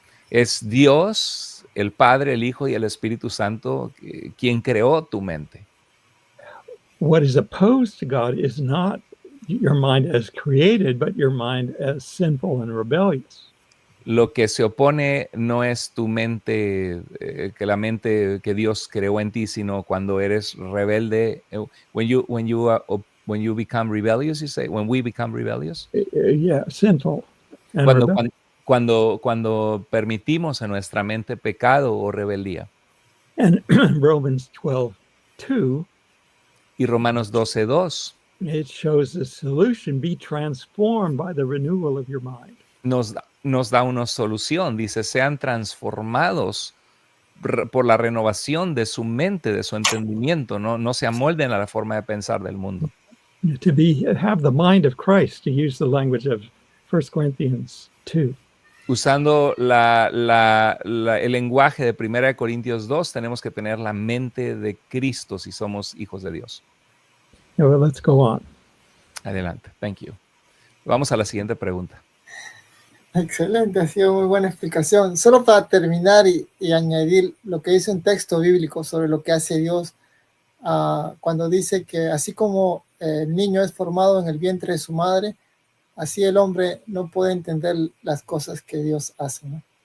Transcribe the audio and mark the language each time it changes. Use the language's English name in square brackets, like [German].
[Spanish] Es Dios, el Padre, el Hijo y el Espíritu Santo quien creó tu mente. [English] What is opposed to God is not your mind as created, but your mind as sinful and rebellious. [Spanish] Lo que se opone no es tu mente, que la mente que Dios creó en ti, sino cuando eres rebelde. [English] When you become rebellious, you say, when we become rebellious. Yeah, sinful and rebellious. [Spanish] Cuando permitimos en nuestra mente pecado o rebeldía. [English] And Romans 12:2. [Spanish] Y Romanos 12:2. [English] It shows the solution: be transformed by the renewal of your mind. [Spanish] Nos da una solución, dice, sean transformados por la renovación de su mente, de su entendimiento, no se amolden a la forma de pensar del mundo. [English] To have the mind of Christ, to use the language of 1 Corinthians 2. [Spanish] Usando el lenguaje de 1 Corintios 2, tenemos que tener la mente de Cristo si somos hijos de Dios. [English] Well, let's go on. [Spanish] Adelante, [English] thank you. [Spanish] Vamos a la siguiente pregunta. Excelente, ha sido muy buena explicación. Solo para terminar y añadir lo que dice un texto bíblico sobre lo que hace Dios cuando dice que así como el niño es formado en el vientre de su madre, así el hombre no puede entender las cosas que Dios hace, ¿no?